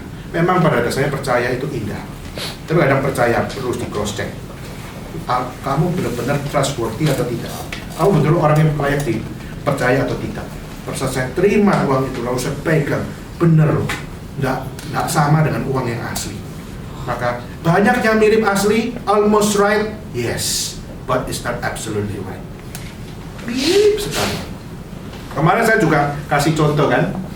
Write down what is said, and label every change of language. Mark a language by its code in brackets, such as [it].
[id] Memang pada dasarnya percaya itu indah. Tapi kadang percaya perlu di cross check. Kamu benar-benar trustworthy atau tidak? Kamu betul orang yang layak dipercaya atau tidak? Pada saat saya terima uang itu lalu saya pegang, bener loh, nggak sama dengan uang yang asli. Maka banyak yang mirip asli, [en] almost right, yes, but it's not absolutely right. [id] Mirip sekali. Kemarin saya juga kasih contoh kan.